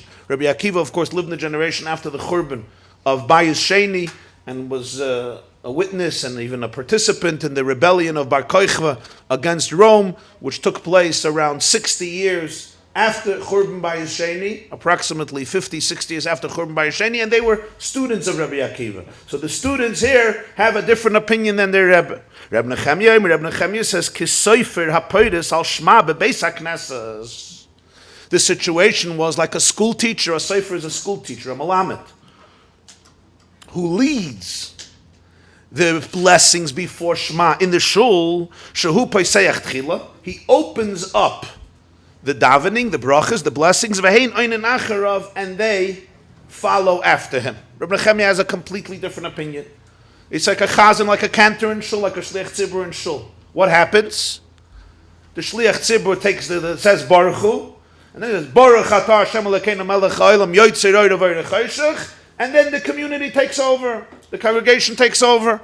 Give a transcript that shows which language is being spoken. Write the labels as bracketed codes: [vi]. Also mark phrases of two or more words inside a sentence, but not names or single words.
[en] Rabbi Akiva, of course, lived in the generation after the Churban of [he] בית שני [en] and was a witness and even a participant in the rebellion of Bar Kochva against Rome, which took place around 60 years after [he] חורבן בית שני, [en] approximately 50, 60 years after [he] חורבן בית שני, [en] and they were students of Rabbi Akiva. So the students here have a different opinion than their Rebbe. Rabbi Nechmyah says, [he] כסופר הפורס על שמע בבית הכנסת. [en] The situation was like a school teacher. A sofer is a school teacher, a malamed, who leads the blessings before Shema in the shul. [he] שהוא פותח תחילה. [en] He opens up the davening, the brachas, the blessings, and they follow after him. Rabbi Nechmyah has a completely different opinion. It's like a chazan, like a cantor in shul, like a [he] שליח ציבור [en] in shul. What happens? The [he] שליח ציבור [en] takes says [he] ברוך הוא, [en] and then it says [he] ברוך אתה השם אלקינו מלך העולם יוצר אור ובורא חושך, [en] and then the community takes over, the congregation takes over.